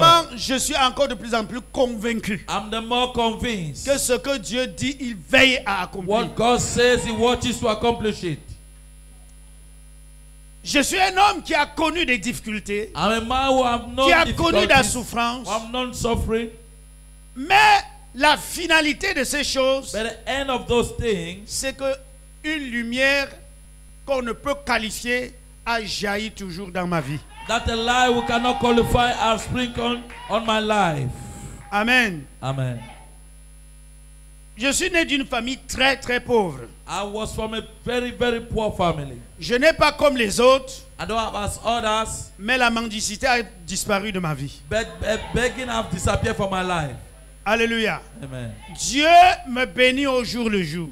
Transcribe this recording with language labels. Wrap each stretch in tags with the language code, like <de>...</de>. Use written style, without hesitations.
<fr>vraiment, je suis encore de plus en plus convaincu</fr> <en>I'm the more convinced.</en> <fr>que ce que Dieu dit, il veille à accomplir.</fr> <en>What God says, He watches to accomplish it.</en> <fr>Je suis un homme qui a connu des difficultés,</fr> <en>I'm a man who have known</en> <fr>qui a connu de la</fr> <en>difficulties,</en> <fr>souffrance,</fr> <en>who have known suffering.</en> <fr>mais la finalité de ces choses,</fr> <en>But the end of those things,</en> <fr>c'est que une lumière qu'on ne peut qualifier a jailli toujours dans ma vie.</fr> <en>that a light we cannot qualify has sprinkled on my life.</en> <fr>Amen.</fr> <en>Amen.</en> <fr>Je suis né d'une famille très très pauvre.</fr> <en>I was from a very, very poor family.</en> <fr>Je n'ai pas comme les autres,</fr> <en>I don't have as others,</en> <fr>mais la mendicité a disparu de ma vie.</fr> <en>but begging have disappeared from my life.</en> <fr>Alléluia.</fr> <en>Amen.</en> <fr>Dieu me bénit au jour le jour.</fr>